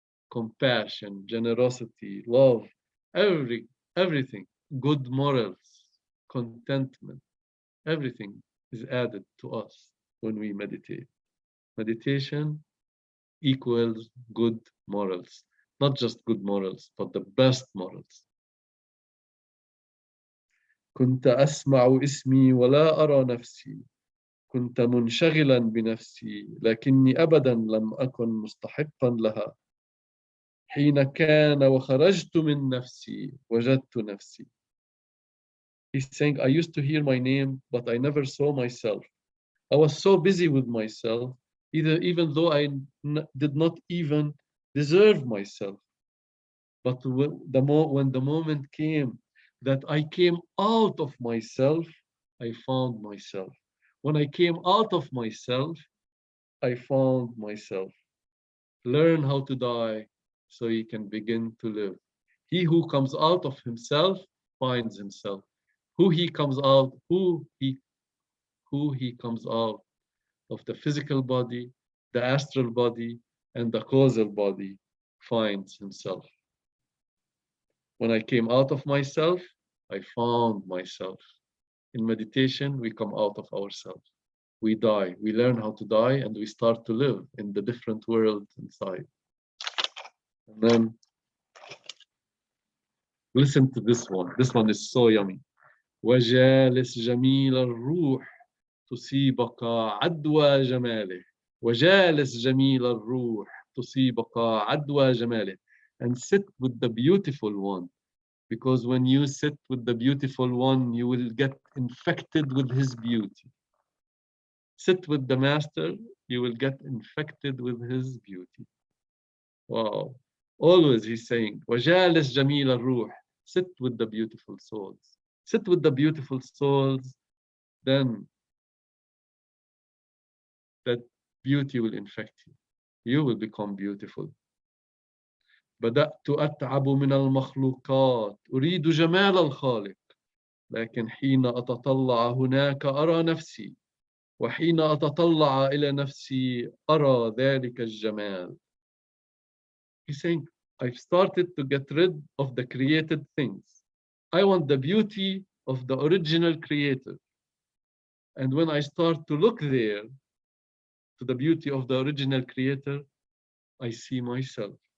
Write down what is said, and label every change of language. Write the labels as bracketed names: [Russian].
[English] Compassion, generosity, love, everything, good morals, contentment, everything is added to us when we meditate. Meditation equals good morals, not just good morals, but the best morals. [Arabic] كنت أسمع اسمي ولا أرى نفسي. كنت منشغلا بنفسي لكني أبدا لم أكن مستحقا لها. حين كان وخرجت من نفسي وجدت نفسي. [English] He's saying, I used to hear my name, but I never saw myself. I was so busy with myself, even though I did not even deserve myself. But when the moment came that I came out of myself, I found myself. When I came out of myself, I found myself. Learn how to die so he can begin to live. He who comes out of himself finds himself. Who he comes out, who he comes out of the physical body, the astral body, and the causal body finds himself. When I came out of myself, I found myself. In meditation, we come out of ourselves. We die. We learn how to die, and we start to live in the different world inside. And then listen to this one. This one is so yummy. [Arabic] وجالس جميل الروح تصيبك عدوى جماله. وجالس جميل الروح تصيبك عدوى جماله. [English] And sit with the beautiful one. Because when you sit with the beautiful one, you will get infected with his beauty. Sit with the master, you will get infected with his beauty. Wow. Always he's saying, [Arabic] وجالس جميل الروح. [English] Sit with the beautiful souls. Sit with the beautiful souls, then that beauty will infect you. You will become beautiful. [Arabic] بدأت أتعب من المخلوقات أريد جمال الخالق لكن حين أتطلع هناك أرى نفسي وحين أتطلع إلى نفسي أرى ذلك الجمال. [English] He's saying, I've started to get rid of the created things. I want the beauty of the original creator. And when I start to look there, to the beauty of the original creator, I see myself.